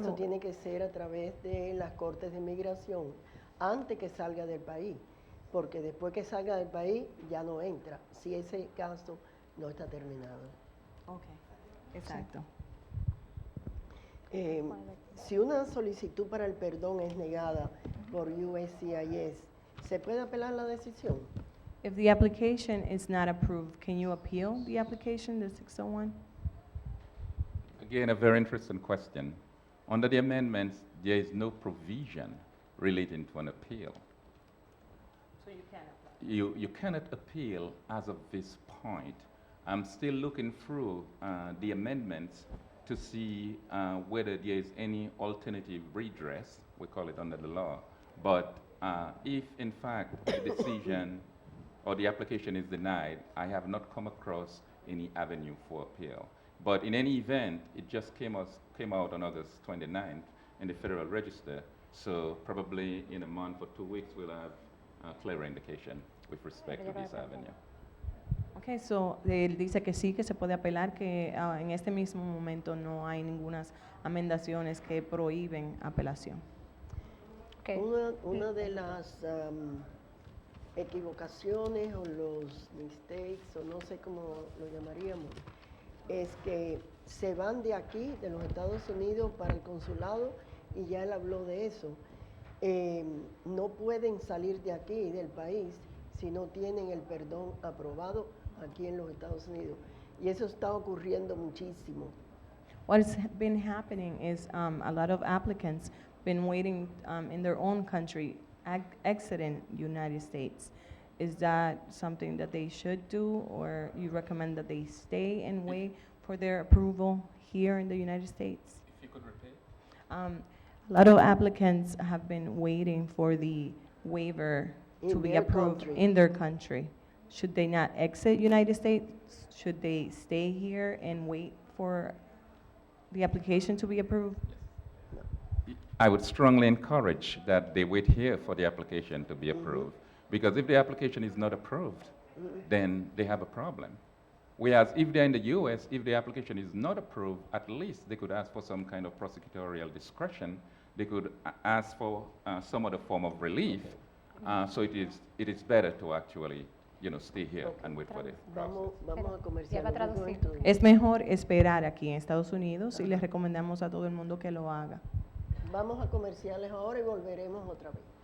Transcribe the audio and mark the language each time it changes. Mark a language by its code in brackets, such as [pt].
[es] Eso tiene que ser a través de las cortes de inmigración antes que salga del país, porque después que salga del país ya no entra, si ese caso no está terminado. Ok, exacto. Si una solicitud para el perdón es negada por USCIS, ¿se puede apelar la decisión? [en] If the application is not approved, can you appeal the application, the 601? Again, a very interesting question. Under the amendments, there is no provision relating to an appeal. So you can apply. You cannot appeal as of this point. I'm still looking through the amendments to see whether there is any alternative redress, we call it under the law. But if in fact the decision or the application is denied, I have not come across any avenue for appeal. But in any event, it just came out on August 29th in the Federal Register, so probably in a month or 2 weeks we'll have a clearer indication with respect to this avenue. [es] Ok, so él dice que sí, que se puede apelar, que en este mismo momento no hay ninguna amendaciones que prohíben apelación. Okay. Una de las equivocaciones o los mistakes, o no sé cómo lo llamaríamos, es que se van de aquí, de los Estados Unidos, para el consulado, y ya él habló de eso. No pueden salir de aquí, del país, si no tienen el perdón aprobado aquí en los Estados Unidos. Y eso está ocurriendo muchísimo. [en] What's been happening is a lot of applicants been waiting in their own country, exiting United States. Is that something that they should do, or you recommend that they stay and wait for their approval here in the United States? If you could repeat. A lot of applicants have been waiting for the waiver to In be their approved country. in their country. Should they not exit United States? Should they stay here and wait for the application to be approved? I would strongly encourage that they wait here for the application to be approved. Because if the application is not approved, then they have a problem. Whereas if they're in the US, if the application is not approved, at least they could ask for some kind of prosecutorial discretion. They could ask for some other form of relief. So it is better to actually, stay here and wait for the process. [es] Vamos a comerciales. Es mejor esperar aquí en Estados Unidos y les recomendamos a todo el mundo que lo haga. Vamos a comerciales ahora y volveremos otra vez.